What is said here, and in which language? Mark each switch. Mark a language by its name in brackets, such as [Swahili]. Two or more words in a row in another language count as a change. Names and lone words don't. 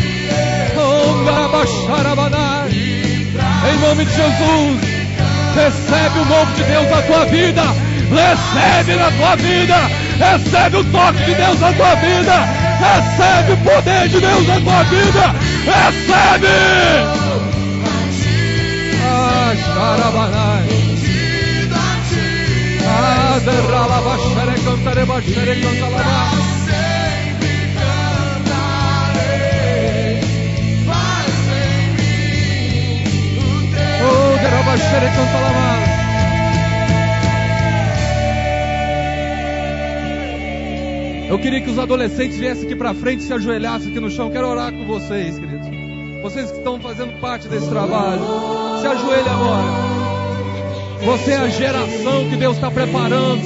[Portuguese] Em nome de Jesus. Recebe o novo de Deus na tua vida. Recebe na tua vida. Recebe o toque de Deus na tua vida. Recebe o poder de Deus na tua vida. Recebe. Xarabanai. Aderralabaxere cantarebaxere cantalabá. Oh, derabaxere cantalabá. Eu queria que os adolescentes viessem aqui pra frente e se ajoelhassem aqui no chão. Quero orar com vocês, queridos. Vocês que estão fazendo parte desse trabalho, se ajoelhe agora. Você é a geração que Deus está preparando.